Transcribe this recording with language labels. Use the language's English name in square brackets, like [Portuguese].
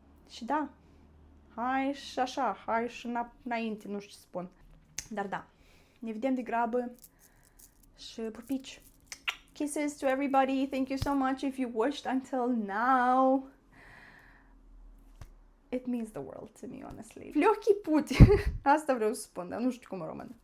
[Romanian] Și da, hai și așa, hai și înainte, nu știu ce spun. Dar da, ne vedem de grabă și pupici. [English] Kisses to everybody. Thank you so much if you watched until now. It means the world to me, honestly. [Russian] Легкий путь. [Romanian] Asta vreau să spun, dar nu știu cum în română.